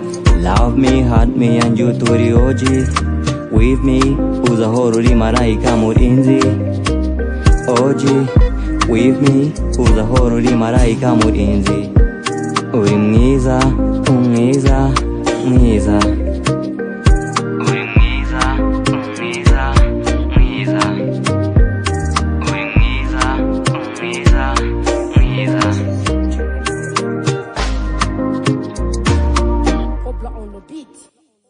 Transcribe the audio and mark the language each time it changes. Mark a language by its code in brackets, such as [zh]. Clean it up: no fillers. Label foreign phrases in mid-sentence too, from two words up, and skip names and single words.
[en] Love me, hurt me and you to the OG. With me, [rw] uzahora uri marayika murinzi. [en] OG, with me, [rw] uzahora uri marayika murinzi. Uri mwiza, mwiza, mwiza. Uri mwiza, mwiza, mwiza. Uri mwiza, mwiza, mwiza. [en] Hopla on the beat.